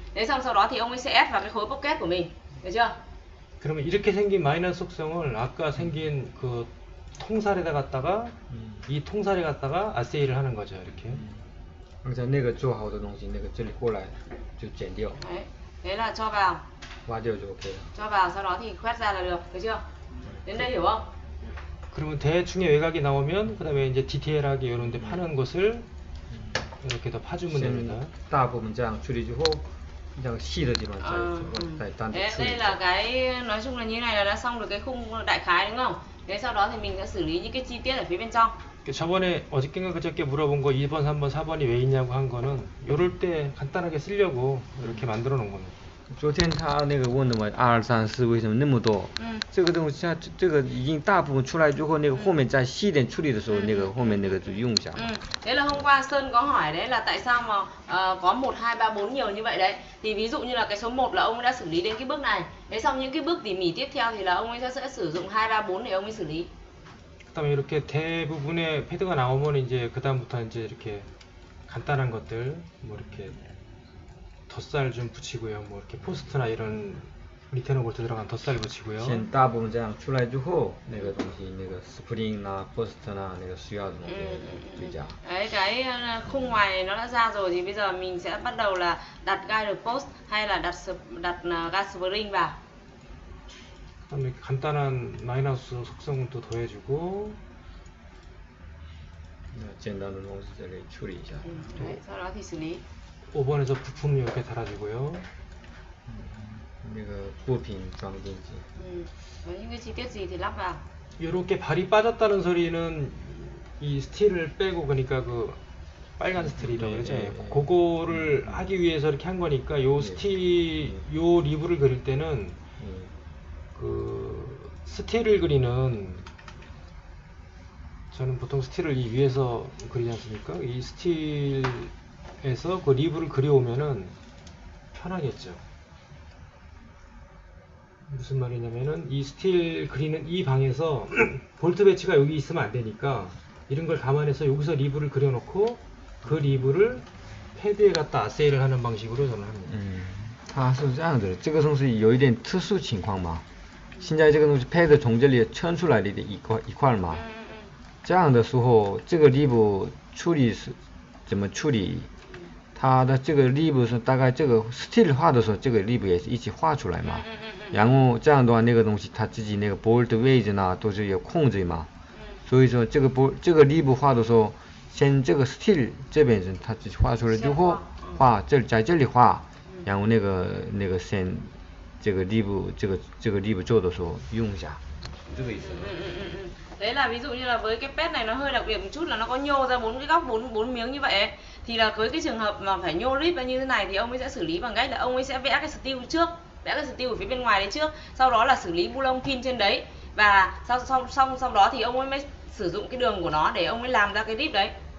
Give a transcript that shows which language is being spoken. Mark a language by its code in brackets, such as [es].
[vi] Thế xong sau đó thì ông ấy sẽ ép vào cái khối pocket của mình, được chưa? [ko] 그러면 이렇게 생긴 마이너스 속성을 아까 생긴 그 통살에다 갖다가 이 통살에 갖다가 아세이를 하는 거죠, 이렇게. [zh] 刚才那个做好的东西，那个这里过来就剪掉。 [vi] Đấy. Thế là cho vào. [zh] 挖掉就 OK 了。 [vi] cho vào sau đó thì khoét ra là được, được chưa? đến đây hiểu không? [ko] 그러면 대충의 외곽이 나오면 그 다음에 이제 디테일하게 이런 데 파는 것을 이렇게 더 파주면 됩니다. [zh] 大部分这样处理之后，这样细的地方再单独处理。 [vi] Đây là cái nói chung là như này là đã xong được cái khung đại khái đúng không? Thế sau đó thì mình sẽ xử lý những cái chi tiết ở phía bên trong. [ko] 저번에 어저께인가 그저께 물어본 거 2번, 3번, 4번이 왜 있냐고 한 거는 요럴 때 간단하게 쓰려고 이렇게 만들어 놓은 겁니다. [zh] 昨天他那个问的嘛，2、3、4为什么那么多？这个东西它这个已经大部分出来之后，那个后面再细一点处理的时候，那个后面那个就用一下。 [vi] Thế là hôm qua Sơn có hỏi đấy là tại sao mà có 1, 2, 3, 4 nhiều như vậy đấy. Thì ví dụ như là cái số 1 là ông ấy đã xử lý đến cái bước này. Thế xong những cái bước tỉ mỉ tiếp theo thì là ông ấy sẽ sử dụng 2, 3, 4 để ông ấy xử lý. [ko] 그다음에 이렇게 대부분의 패드가 나오면 이제 그다음부터 이제 이렇게 간단한 것들 뭐 이렇게 덧살 좀 붙이고요. 뭐 이렇게 포스트나 이런 리테너 볼트 들어간 덧살 붙이고요. [zh] 先大部分这样出来之后，那个东西那个 spring 啊 post 啊那个需要的东西追加。 [vi] Đấy, cái khung ngoài này nó đã ra rồi thì bây giờ mình sẽ bắt đầu là đặt guide post hay là đặt guide spring vào. [ko] 그다음에 간단한 마이너스 속성은 또 더해주고. [zh] 简单的东西再给处理一下。 [vi] Đấy, sau đó thì xử lý. [ko] 5번에서 부품 이렇게 달아주고요. [zh] 那个部品装进去。 [vi] Có những cái chi tiết gì thì lắp vào. [ko] 이렇게 발이 빠졌다는 소리는 이 스틸을 빼고 그러니까 그 빨간 스틸이라고 그러죠. 그거를 하기 위해서 이렇게 한 거니까 요 스틸 요 리브를 그릴 때는 그 스틸을 그리는 저는 보통 스틸을 이 위에서 그리지 않습니까? 이 스틸에서 그 리브를 그려오면은 편하겠죠. 무슨 말이냐면은 이 스틸 그리는 이 방에서 볼트 배치가 여기 있으면 안 되니까 이런 걸 감안해서 여기서 리브를 그려놓고 그 리브를 패드에 갖다 아세이를 하는 방식으로 저는 합니다. [zh] 它是这样的，这个东西有一点特殊情况嘛。现在这个东西 pad 从这里圈出来的一块嘛，这样的时候，这个 rib 处理是怎么处理？它的这个 rib 是大概这个 steel 画的时候，这个 rib 也是一起画出来嘛。然后这样的话，那个东西它自己那个 bolt 位置呢都是有控制嘛。所以说这个 rib 画的时候，先这个 steel 这边是它自己画出来之后，在这里画，然后那个先这个 rib 这个 rib 做的时候用一下，这个意思。 [vi] Đấy là ví dụ như là với cái pad này nó hơi đặc biệt một chút là nó có nhô ra 4 cái góc 4 miếng như vậy ấy. Thì là với cái trường hợp mà phải nhô rib ra như thế này thì ông ấy sẽ xử lý bằng cách là ông ấy sẽ vẽ cái steel trước, vẽ cái steel ở phía bên ngoài đấy trước, sau đó là xử lý bu lông pin trên đấy và sau đó thì ông ấy mới sử dụng cái đường của nó để ông ấy làm ra cái rib đấy.